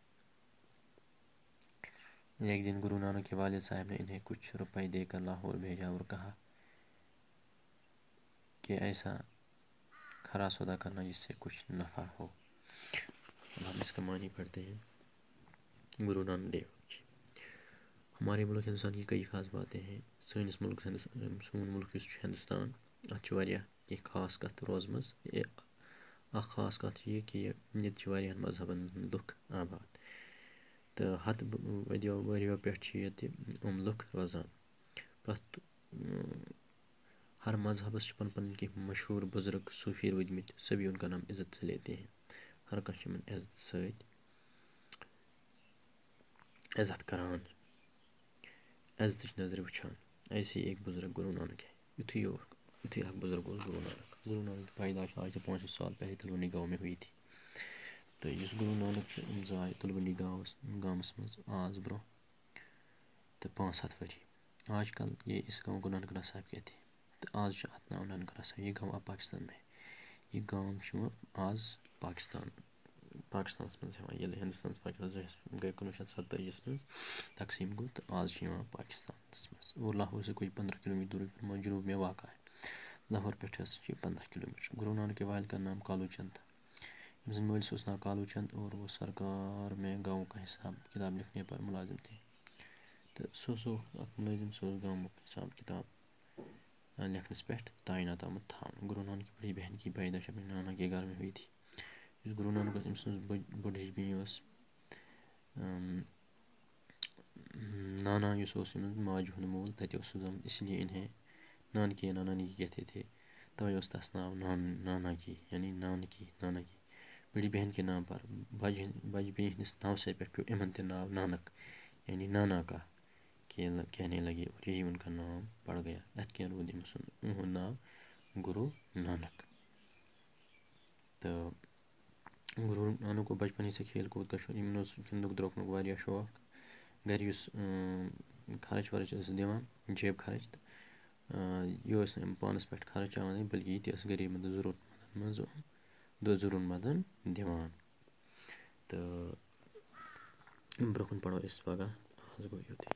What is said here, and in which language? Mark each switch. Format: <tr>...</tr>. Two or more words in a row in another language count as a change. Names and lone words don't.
<ur>ایک دن گرو نانک کے والد صاحب نے انہیں کچھ روپے دے کر لاہور بھیجا اور کہا کہ ایسا کھرا سودا کرنا جس سے کچھ نفع ہو۔ اب ہم اس کا معنی پڑھتے ہیں۔ گرو نانک دیو جی ہمارے ملک ہندوستان کی کئی خاص باتیں ہیں۔</ur> <ks>سون ملک یس ہندوستان اتھ واریاہ کی خاص کت روزمز۔ اخ خاص کت یہ کہ یہ واریاہن مذہبن لُکھ آباد تو ہتھ ؤریو پٮ۪ٹھ یہ لُکھ روزان۔ پرٛٮ۪تھ ہر مذہبس پن پن کی مشہور بزرگ صوفی روٗدمٕتۍ،</ks> <ur>سبھی ان کا نام عزت سے لیتے ہیں۔</ur> <ks>ہر کانٛہہ چھُ یِمن عزت سۭتۍ عزت کران، عزتٕچ نظرِ وٕچھان۔</ks> <ur>ایسے ایک بزرگ گرو نانک ہے۔</ur> <ks>یُتھُے اکھ بزرگ اوس گرو نانک۔</ks> <ur>گرو نانک کی پیدائش آج سے 500 سال پہلے تلونڈی گاؤں میں ہوئی تھی۔</ur> <ks>تو یُس گرو نانک چھُ أمۍ زاے تلونڈی گامس منٛز آز برٛونٛہہ تہٕ 500 ؤری۔</ks> <ur>آج کل یہ اس گاؤں کو ننکانہ صاحب کہتے ہیں۔</ur> <ks>تو آز چھُ اتھ ناو ننکانہ صاحب۔</ks> <ur>یہ گاؤں اب پاکستان میں ہے۔</ur> <ks>یہ گام چھُ آز پاکستانس منٛز یِوان، ییٚلہِ ہندوستانس پاکستان گٔے 1947 منٛز تقسیٖم گوٚو تہٕ آز چھُ یِوان پاکستانس منٛز</ks> <ur>اور لاہور سے کوئی 15 کلومیٹر دوری پر جنوب میں واقع ہے۔</ur> <ks>لاہور پٮ۪ٹھ چھِ 15 کلومیٹر۔</ks> <ur>گرو نانک کے والد کا نام کالو چند تھا۔</ur> <ks>أمۍ سٕنٛدِ مٲلۍ اوس ناو کالو چند</ks> <ur>اور وہ سرکار میں گاؤں کا حساب کتاب لکھنے پر ملازم تھے۔</ur> <ks>تو سُہ اوس اکھ ملٲزم، سُہ اوس گامُک حساب کتاب لکھنس پٮ۪ٹھ تعینات آمُت تھاونہٕ۔</ks> <ur>گرو نانک کی بڑی بہن کی پیدائش اپنے نانا کے گھر میں ہوئی تھی۔</ur> <ks>یُس گرو نانک اوس، أمۍ سٕنٛز بٔڑ ہِش بیٚنہِ ٲس نانا، یُس اوس أمِس ماجہِ ہُنٛد مول، تَتہِ اوس سُہ زامُت،</ks> <ur>اسی لیے انہیں نانکی یا نانا کی کہتے تھے۔</ur> <ks>توے اوس تس ناو نانا کی یعنی نانکی نانا کی۔</ks> <ur>بڑی بہن کے نام پر</ur> <ks>بجہِ بیٚنہِ ہِنٛدِس ناوسٕے پٮ۪ٹھ پیوٚو یِمن تہِ ناو نانک</ks> <ur>یعنی نانا کا کہنے لگے اور یہی ان کا نام پڑ گیا۔</ur> <ks>یتھ کٔنۍ روٗد یِہُنٛد ناو گرو نانک۔</ks> <ur>تو گرو نانک کو بچپن ہی سے کھیل کود کا شوق،</ur> <ks>یِمن اوس گِنٛدنُک درٛوٚکنُک واریاہ شوق۔ گرِ یُس خرچ ورچ ٲس دِوان، جیب خرچ، تہٕ یہِ ٲس نہٕ یِم پانس پٮ۪ٹھ خرچاوان بلکہ یہِ تہِ ٲس غریٖب ضروٗرت مندن دِوان۔ تہٕ برٛونٛہہ کُن پرو أسۍ پگاہ، آز گوٚو یُتُے۔</ks>